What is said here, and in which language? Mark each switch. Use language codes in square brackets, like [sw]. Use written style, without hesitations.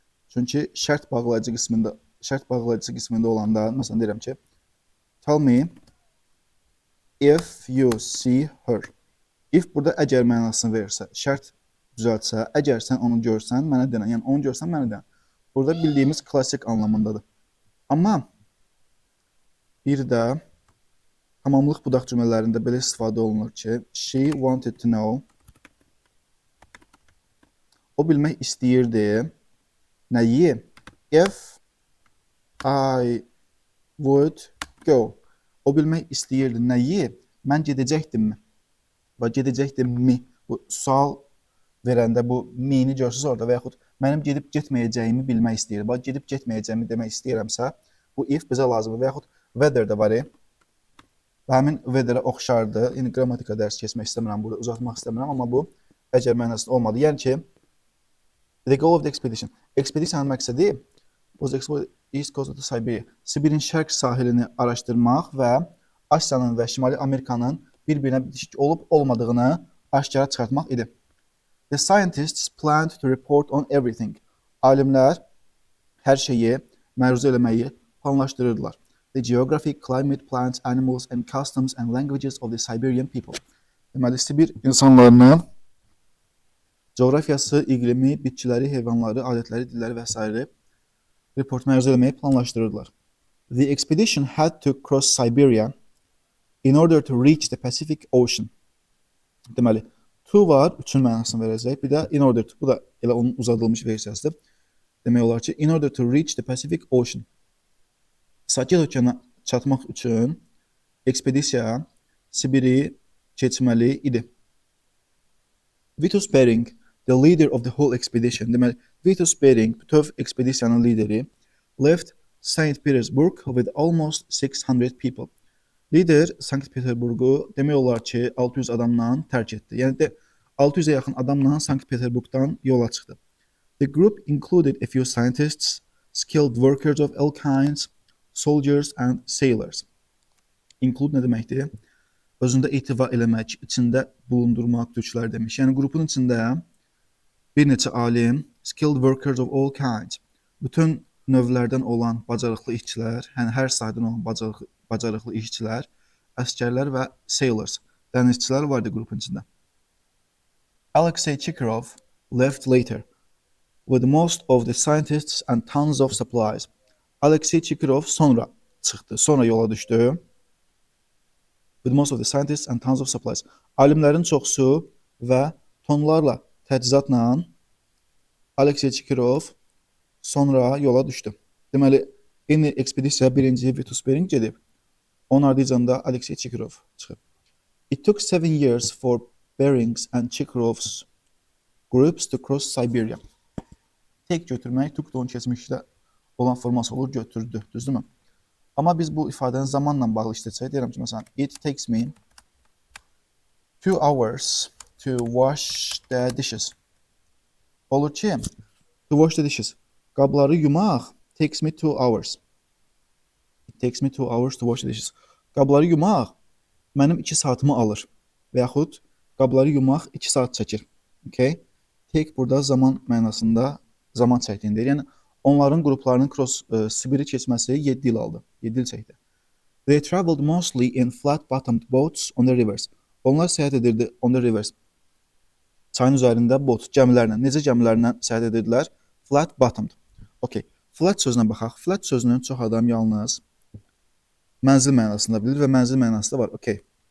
[az] Çünki şərt bağlayıcı qismində olanda, məsələn deyirəm ki, [en] tell me if you see her. [az] If burada əgər mənasını verirsə, şərt düzəltsə, əgər sən onu görsən, mənə denən. Yəni onu görsən, mənə denən. Burada bildiyimiz klassik anlamındadır. Amma bir də tamamlıq budaq cümlələrində belə istifadə olunur ki, [en] she wanted to know. [az] O bilmək istəyirdi. Nəyi? [en] If I would go. [az] O bilmək istəyirdi. Nəyi? Mən gedəcəkdimmi? Və gedəcəkdimmi? Bu sual verəndə bu mi-ni görürsünüz orada və yaxud mənim gedib getməyəcəyimi bilmək istəyir. Bax, gedib getməyəcəyimi demək istəyirəmsə, bu if bizə lazımdır. Və yaxud weather də var. Və həmin weather-ə oxşardı. Yəni, qrammatika dərsi keçmək istəmirəm, burada uzatmaq istəmirəm, amma bu əgər mənasında olmadı. Yəni ki, [en] the goal of the expedition. [az] Ekspedisiyanın məqsədi [en] was explore east coast of the Siberia. [az] Sibirin şərq sahilini araşdırmaq və Asiyanın və Şimali Amerikanın bir-birinə bitişik olub-olmadığını aşkara çıxartmaq idi. [en] The scientists planned to report on everything. [az] Alimlər hər şeyi məruzə eləməyi planlaşdırırdılar. [en] The geography, climate, plants, animals and customs and languages of the Siberian people. [az] Deməli, Sibir insanlarını coğrafiyası, iqlimi, bitkiləri, heyvanları, adətləri, dilləri və s. report məruzə eləməyi planlaşdırırdılar. [en] The expedition had to cross Siberia in order to reach the Pacific Ocean. [az] Deməli, to var, üçün mənasını verəcək. Bir də in order to, bu da elə onun uzadılmış versiyasıdır. Demək olar ki, [en] in order to reach the Pacific Ocean. [az] Sakit okeana çatmaq üçün ekspedisiya Sibiri keçməli idi. [en] Vitus Bering, the leader of the whole expedition, [az] deməli, Vitus Bering, bütöv ekspedisiyanın lideri, [en] left St. Petersburg with almost 600 people. [az] Lider Sankt Peterburgu demək olar ki, 600 adamla tərk etdi. Yəni də 600-ə yaxın adamla Sankt Peterburgdan yola çıxdı. [en] The group included a few scientists, skilled workers of all kinds, soldiers and sailors. [az] Include nə deməkdir? Özündə ehtiva eləmək, içində bulundurmaq türklər demiş. Yəni qrupun içində bir neçə alim, [en] skilled workers of all kinds, [az] bütün növlərdən olan bacarıqlı işçilər, yəni hər sahədən olan bacarıqlı işçilər, əsgərlər və sailors, dənizçilər vardı qrupun içində. [en] Alexey Chikharov left later with most of the scientists and tons of supplies. [az] Alexey Chikharov sonra çıxdı, sonra yola düşdü. [en] With most of the scientists and tons of supplies. [az] Alimlərin çoxsu və tonlarla təchizatla Alexey Chikharov sonra yola düşdü. Deməli, eyni ekspedisiya birinci Vitus Bering gedib. Onun ardıcında Alexey Chikharov çıxıb. [en] It took 7 years for Bering's and Chikharov's groups to cross Siberia. [az] Tek götürmək, took da onun keçmişdə olan forması olur, götürdü, düzdürmü? Amma biz bu ifadəni zamanla bağlı işlətsək, deyirəm ki, məsələn, [en] it takes me 2 hours to wash the dishes. [az] Olur ki, [en] to wash the dishes. [az] Qabları yumaq [en] takes me 2 hours. It takes me 2 hours to wash the dishes. [az] Qabları yumaq mənim 2 saatımı alır. Və yaxud qabları yumaq 2 saat çəkir. Okay? Take burada zaman mənasında zaman çəkdiyini deyir. Yəni onların qruplarının Sibiri keçməsi 7 il aldı. 7 il çəkdi. [en] They traveled mostly in flat-bottomed boats on the rivers. [az] Onlar səyahət edirdi [en] on the rivers. [az] Çayın üzərində bot, gəmilərlə. Necə gəmilərlə səyahət edirdilər? Flat-bottomed. Okay. Flat sözünə baxaq. Flat sözünün çox adam yalnız mənzil mənasında bilir və mənzil mənası da var. Okay.